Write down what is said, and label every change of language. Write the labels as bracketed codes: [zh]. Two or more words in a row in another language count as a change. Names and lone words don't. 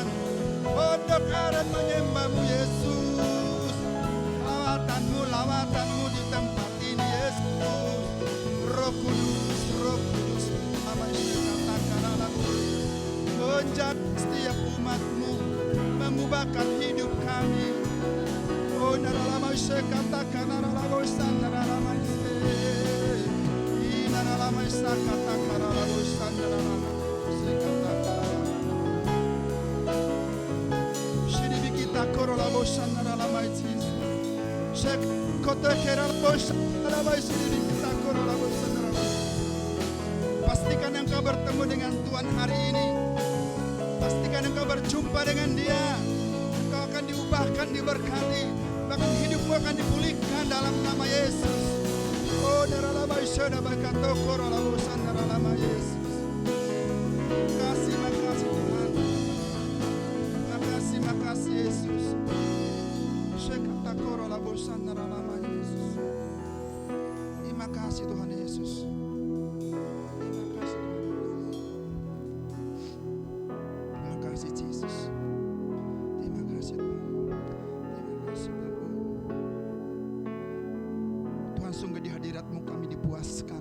[id] Pondok Aren menyembah-Mu Yesus. Lawatanmu di tempat ini Yesus. Roh Kudus, apa yang katakan dalam menjaga setiap umat-Mu, ubahkan hidup kami. Oh naralama katakan naralama naralama naralama katakan naralama shiribi kita korolama naralama shek kota keralama naralama shiribi kita korolama naralama. Pastikan engkau bertemu dengan Tuhan hari ini. Pastikan engkau berjumpa dengan Dia. Engkau akan diubahkan, diberkati. Bahkan hidupmu akan dipulihkan dalam nama Yesus. Oh, daralama isyada bakato korolama daralama Yesus. Makasih Tuhan. Makasih Yesus. Shekata korolama daralama Yesus. Terima kasih Tuhan Yesus. Sungguh di hadirat-Mu kami dipuaskan.